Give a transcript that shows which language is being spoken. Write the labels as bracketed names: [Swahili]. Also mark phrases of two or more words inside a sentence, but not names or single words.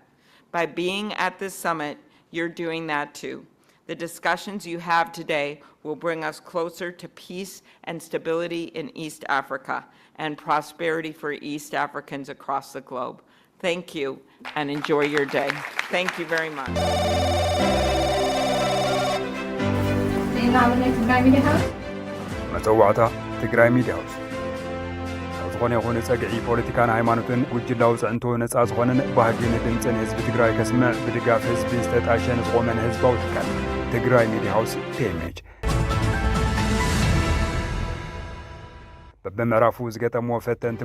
[English] By being at this summit, you're doing that too. The discussions you have today will bring us closer to peace and stability in East Africa and prosperity for East Africans across the globe. Thank you, and enjoy your day. Thank you very much. [Tigrinya] መፀዋዕታ ትግራይ ሚድያ ሃውስ ዝኾነ ይኹን ፀግዒ ፖለቲካን ሃይማኖትን ጉጅላዊ ፅዕንቶ ነፃ ዝኾነን ባህግን ድምፅን ህዝቢ ትግራይ ከስምዕ ብድጋፍ ህዝቢ ዝተጣሸን ዝቆመን ህዝባዊ ትካል ትግራይ ሚድያ ሃውስ TMH በምዕራፉ ዝገጠሞ ፈተንቲ